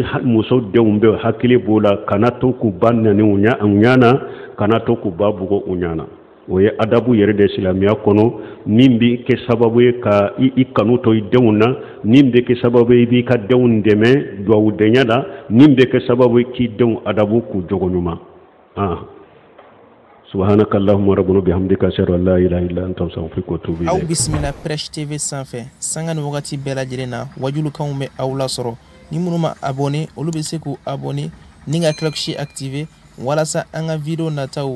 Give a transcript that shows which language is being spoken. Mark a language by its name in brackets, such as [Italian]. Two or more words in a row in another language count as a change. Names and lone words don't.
[Bambara] muso denw bɛ hakili b'o la kana to k'u ba nani u ɲana kana to k'u ba bugɔ u ɲana o ye adabu yɛrɛ de silamɛya kɔnɔ min bɛ kɛ sababu ye ka I kanu to I denw na min bɛ kɛ sababu ye I b'i ka denw dɛmɛ duwawudenya la min bɛ kɛ sababu ye k'i denw adabu k'u jogo ɲuman [Arabic] سبحانك اللهم ربنا بحمدك أشهد أن لا إله إلا أنت أستغفرك وأتوب إليك. أو بسم الله [Bambara] Fresh TV sanfɛ sanga ni wagati bɛɛ lajɛlen na wajulukanw bɛ aw la sɔrɔ ni minnu ma abonné olu bɛ se k'u abonné ni ka [French] cloche activé [Bambara] walasa an ka video nataw